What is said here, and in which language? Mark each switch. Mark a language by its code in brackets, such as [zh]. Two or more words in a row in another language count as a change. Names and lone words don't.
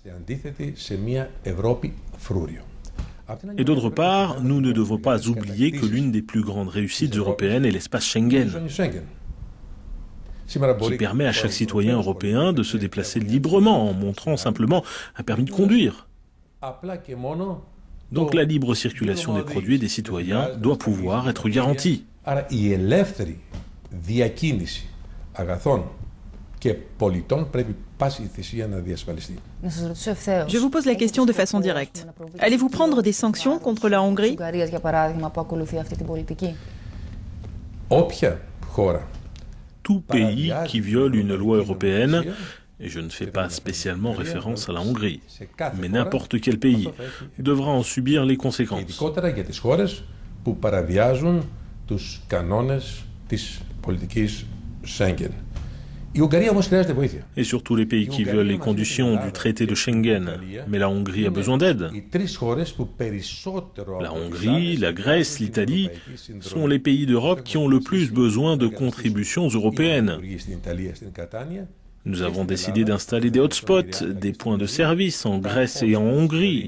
[fr] Et d'autre part, nous ne devons pas oublier que l'une des plus grandes réussites européennes est l'espace Schengen, qui permet à chaque citoyen européen de se déplacer librement en montrant simplement un permis de conduire. Donc la libre circulation des produits et des citoyens doit pouvoir être garantie. [el] Διακίνηση αγαθών και πολιτών πρέπει πάση θυσία να διασφαλιστεί. [fr] Je vous pose la question de façon directe. Allez-vous prendre des sanctions contre la Hongrie? [el] Όποια χώρα [fr] Tout pays qui viole une loi européenne, et je ne fais pas spécialement référence à la Hongrie, mais n'importe quel pays, devra en subir les conséquences. [el] ειδικότερα για τις χώρες που παραβιάζουν τους κανόνες της πολιτικής Schengen. Η Ουγγαρία όμως χρειάζεται βοήθεια. [fr] Et surtout les pays qui violent les conditions du traité de Schengen. Mais la Hongrie a besoin d'aide. La Hongrie, la Grèce, l'Italie sont les pays d'Europe qui ont le plus besoin de contributions européennes. Nous avons décidé d'installer des hotspots, des points de service en Grèce et en Hongrie.